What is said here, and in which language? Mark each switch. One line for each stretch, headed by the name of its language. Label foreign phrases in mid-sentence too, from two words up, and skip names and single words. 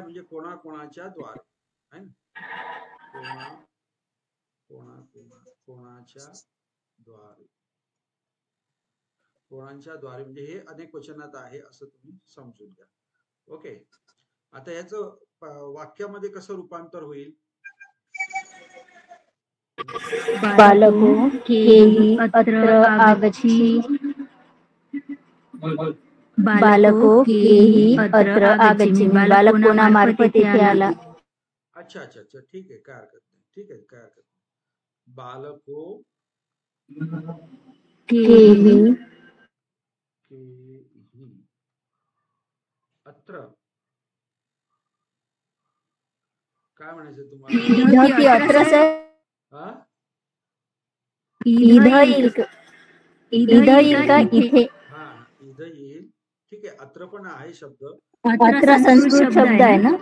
Marathi: म्हणजे कोणाच्या द्वारे आहे ना, कोणाच्या द्वारे म्हणजे हे अनेक वचनात आहे असं तुम्ही समजून घ्या. ओके, आता याचं वाक्यामध्ये कसं रूपांतर होईल?
Sanskrit: बालको केहि अत्र आगच्छि. बालको केहि अत्र आगच्छि, बालक कोणामार्फत येथे आला.
Marathi: अच्छा, ठीक आहे, काय हरकत नाही. ठीक आहे, काय हरकत नाही.
Sanskrit: बालको केहि अत्र,
Marathi: काय म्हणायचं तुम्हाला? इधं की अत्र सर? हा, इधं येईल का इथे? हा, इथं येईल. ठीक आहे, अत्र पण आहे शब्द, अत्र संस्कृत शब्द आहे ना?